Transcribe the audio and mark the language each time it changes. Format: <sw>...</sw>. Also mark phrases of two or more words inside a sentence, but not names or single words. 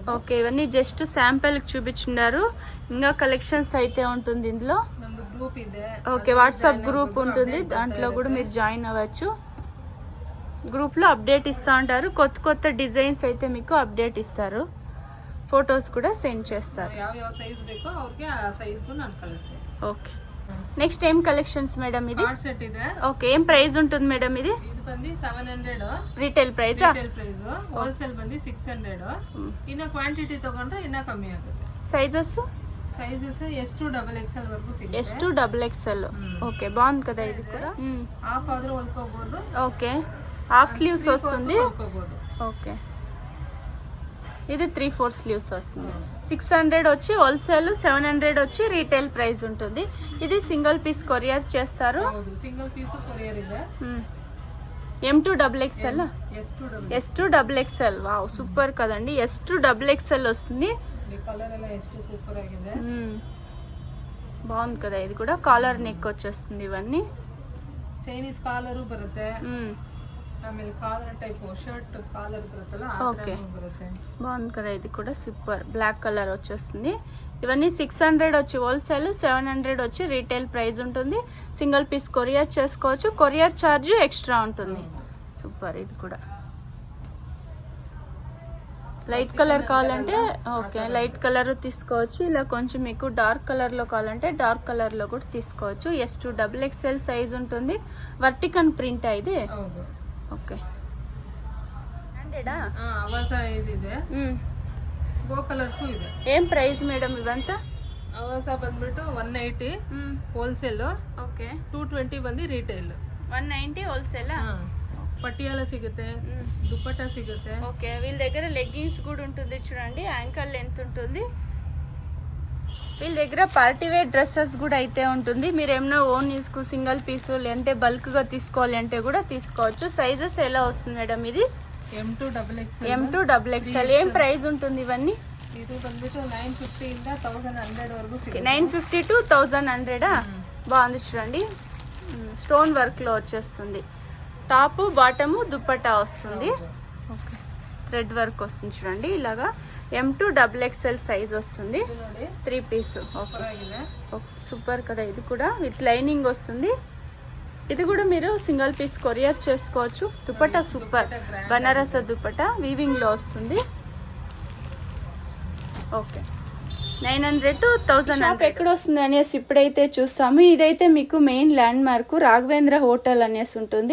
<te>ఓకే, ఇవన్నీ</te> <en>just sample</en> <te>చూపించున్నారు. ఇంకా కలెక్షన్స్ అయితే ఉంటుంది ఇందులో.</te> <kn>ನಮ್ಮ ಗ್ರೂಪ್ ಇದೆ.</kn> <te>ఓకే, వాట్సాప్ గ్రూప్ ఉంటుంది, దాంట్లో కూడా మీరు జాయిన్ అవ్వచ్చు. గ్రూప్లో అప్డేట్ ఇస్తూ ఉంటారు. కొత్త డిజైన్స్ అయితే మీకు అప్డేట్ ఇస్తారు. ఫొటోస్ కూడా సెండ్ చేస్తారు.</te> <kn>ಯಾವ సైజ్ ಬೇಕೋ ಅವ್ರಿಗೆ ಆ సైజ్కు ನಾನು ಕಳಿಸ್ತೀನಿ.</kn> <te>ఓకే, నెక్స్ట్ ఏం కలెక్షన్స్ మేడం? ఇది</te> <kn>ಕಾರ್ಡ್ ಸೆಟ್ ಇದೆ.</kn> <te>ఓకే, ఏం ప్రైస్ ఉంటుంది మేడం ఇది?</te> <kn>ಇದಿ ಬಂದಿ 700</kn> <en>retail price? retail price.</en> <kn>ಹೋಲ್ಸೇಲ್ ಬಂದಿ 600. ಇನ್ನ ಕ್ವಾಂಟಿಟಿ ತಗೊಂಡ್ರೆ ಇನ್ನ ಕಮ್ಮಿ ಆಗುತ್ತೆ.</kn> <te>సైజెస్?</te> <kn>ಸೈಜೆಸ್ S2 XXL ವರಕು ಸಿಗುತ್ತೆ.</kn> <te>S2 XXL. ఓకే, బాగుంది కదా. ఇది కూడా</te> <kn>ಹಾಫ್ ಆದ್ರೂ ಹೊಲ್ಕೋಬಹುದು.</kn> <te>ఓకే,</te> <en>half sleeves</en> <te>వస్తుంది.</te> <kn>ಹೊಲ್ಕೋಬಹುದು.</kn> <te>ఓకే, ఇది 3/4 స్లీవ్స్ వస్తుంది. 600 వచ్చి హోల్సేల్, 700 వచ్చి</te> <en>retail price</en> <te>ఉంటుంది. ఇది</te> <en>single piece courier</en> <te>చేస్తారు.</te> <kn>ಹೌದು,</kn> <en>single piece courier</en> <kn>ಇದೆ. M2 XXL. S2</kn> <te>XXL. వావ్, సూపర్ కదండి. S2 XXL వస్తుంది.</te> <kn>ಈ ಕಲರ್ ಎಲ್ಲ ಎಷ್ಟು ಸೂಪರ್ ಆಗಿದೆ.</kn> <te>బాగుంది కదా. ఇది కూడా</te> <en>collar neck</en> <te>వచ్చేస్తుంది. ఇవన్నీ</te> <kn>ಚೈನೀಸ್ ಕಾಲರು ಬರುತ್ತೆ. ಆಮೇಲೆ</kn> <en>collar type shirt collar</en> <kn>ಬರುತ್ತಲ್ಲ ಆ Okay. ಥರನೂ ಬರುತ್ತೆ.</kn> <te>బాగుంది కదా ఇది కూడా</te> <en>super black colour</en> <te>వచ్చేస్తుంది. ఇవన్నీ 600 వచ్చి హోల్సేల్, 700 వచ్చి</te> <en>retail price</en> <te>ఉంటుంది.</te> <en>single piece courier</en> <te>చేసుకోవచ్చు,</te> <en>courier charge extra</en> <te>ఉంటుంది. సూపర్ ఇది కూడా</te> <en>light colour</en> <te>కావాలంటే ఓకే</te> <en>light colour</en> <te>తీసుకోవచ్చు. ఇలా కొంచెం మీకు</te> <en>dark colour</en> <te>కావాలంటే</te> <en>dark colour</en> <te>కూడా తీసుకోవచ్చు. S2 XXL సైజ్ ఉంటుంది.</te> <en>vertical print</en> <te>ఇది.</te> <kn>ಹೌದು.</kn> <te>ఓకే హండ్రెడా?</te> <kn>ಅವಾಸ ಇದಿದೆ, ಗೋ ಕಲರ್ಸು ಇದೆ.</kn> <te>ఏం ప్రైస్ మేడం ఇవంతా?</te> <kn>ಅವಾಸ ಬಂದ್ಬಿಟ್ಟು 180 ಹೋಲ್ಸೇಲ್, ఓకే 220 ಬಂದು ರಿಟೇಲ್.</kn> <te>190 హోల్సేలా?</te> <kn>ಪಟಿಯಾಲ ಸಿಗುತ್ತೆ, ದುಪಟ್ಟಾ ಸಿಗುತ್ತೆ.</kn> <te>ఓకే వీళ్ళ దగ్గర లెగ్గిన్స్ కూడా ఉంటుంది చూడండి,</te> <en>ankle length</en> <te>ఉంటుంది. వీళ్ళ దగ్గర</te> <en>party wear dresses</en> <te>కూడా అయితే ఉంటుంది. మీరు ఏమైనా</te> <en>own use single piece</en> <te>లేదంటే బల్క్గా తీసుకోవాలి అంటే కూడా తీసుకోవచ్చు. సైజెస్ ఎలా వస్తుంది మేడం ఇది? M2 XXL. M2 XXL. ఏం ప్రైస్ ఉంటుంది ఇవన్నీ?</te> <kn>ಇದು ಬಂದ್ಬಿಟ್ಟು 950 ಇಂದ 1100 ವರೆಗೂ ಸಿಗುತ್ತೆ. 950 to 1100.</kn> <te>బాగుంది చూడండి,</te> <en>stone work</en> <te>వచ్చేస్తుంది.</te> <en>top bottom</en> <te>దుపట్టా వస్తుంది. ఓకే</te> <en>thread work</en> <te>వస్తుంది చూడండి. ఇలాగా M2 XXL సైజ్ వస్తుంది.</te> <kn>ಇದು ನೋಡಿ 3 పీస్. ಸೂಪರ್ ಆಗಿದೆ.</kn> <te>సూపర్ కదా ఇది కూడా,</te> <en>with lining</en> <te>వస్తుంది. ఇది కూడా మీరు</te> <en>single piece courier</en> <te>చేసుకోవచ్చు. దుపట్టా సూపర్, బనారస దుపట్టా వీవింగ్లో వస్తుంది. ఓకే 900 to 1000. షాప్ ఎక్కడ వస్తుంది అనేసి ఇప్పుడైతే చూస్తాము. ఇదైతే మీకు</te> <en>main landmark</en> <te>రాఘవేంద్ర హోటల్ అనేసి ఉంటుంది.</te>